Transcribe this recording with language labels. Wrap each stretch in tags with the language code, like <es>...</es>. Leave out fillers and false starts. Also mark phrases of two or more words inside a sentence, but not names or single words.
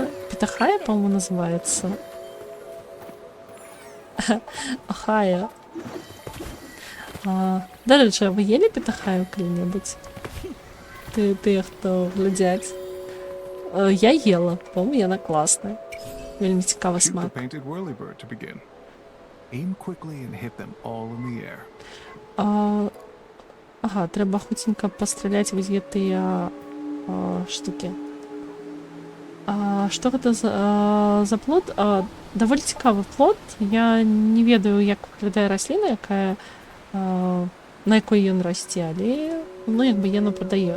<be>Петахая, па-моему, называецца. Ахая. Дарэчы, а вы ели петахаю калі-небудзь? Тыя, хто глядзяць. Я ела, по-моему, яна класная. Вельмі цікавы</be> <en>Shoot the</en> <be>смак.</be> <en>painted whirlybird to begin. Aim quickly and hit them all in the air.</en> <be>Ага, трэба хуценька пастраляць вось гэтыя штукі. Што гэта за плод? Даволі цікавы плод. Я не ведаю, як выглядае расліна, якая на якой ён расце, але ну, як бы яно прадае.</be>